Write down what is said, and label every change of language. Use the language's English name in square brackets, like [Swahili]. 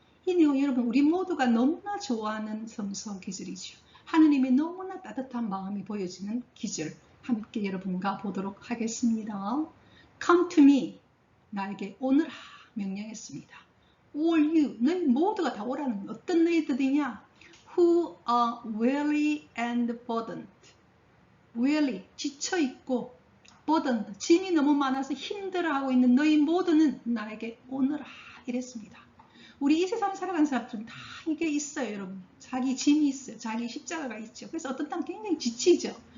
[Korean] 이 내용 여러분 우리 모두가 너무나 좋아하는 성서 기절이죠. 하느님의 너무나 따뜻한 마음이 보여지는 기절 함께 여러분과 보도록 하겠습니다. [English] Come to me, [Korean] 나에게 오너라 명령했습니다. All you, 너희 모두가 다 오라는 어떤 너희들이냐? [English] Who are weary and burdened. [Korean] weary, 지쳐있고 burdened, 짐이 너무 많아서 힘들어하고 있는 너희 모두는 나에게 오너라 이랬습니다. 우리 이 세상을 살아가는 사람들은 다 이게 있어요, 여러분. 자기 짐이 있어요. 자기 십자가가 있죠. 그래서 어떤 때는 굉장히 지치죠.